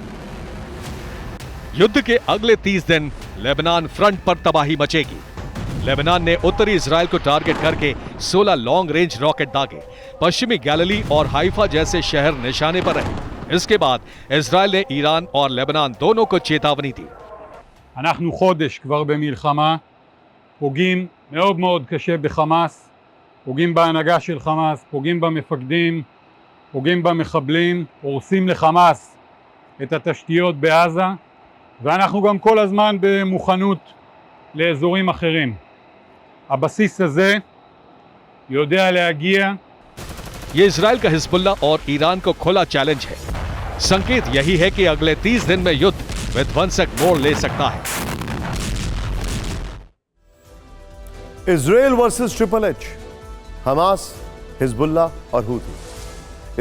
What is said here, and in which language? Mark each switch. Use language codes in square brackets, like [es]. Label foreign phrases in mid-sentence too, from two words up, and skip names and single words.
[hi] युद्ध के अगले 30 दिन लेबनान फ्रंट पर तबाही मचेगी। लेबनान ने उत्तरी इजराइल को टारगेट करके 16 [en] long range rocket [hi] दागे। पश्चिमी गैलिली और हाइफा जैसे शहर निशाने पर रहे। इसके बाद इजराइल ने ईरान और लेबनान दोनों को चेतावनी दी। [he] אנחנו חודש כבר במלחמה, פוגעים מאוד מאוד קשה בחמאס, פוגעים בהנהגה של חמאס, פוגעים במפקדים, פוגעים במחבלים, הורסים לחמאס את התשתיות בעזה, ואנחנו גם כל הזמן במוכנות לאזורים אחרים. הבסיס הזה יודע להגיע. [hi] ये इजराइल का हिजबुल्ला और ईरान को खुला चैलेंज है। संकेत यही है कि अगले 30 दिन में युद्ध विध्वंसक मोड़ ले सकता है। इजराइल [en] versus triple H, [hi] हमास, हिजबुल्ला और हूती।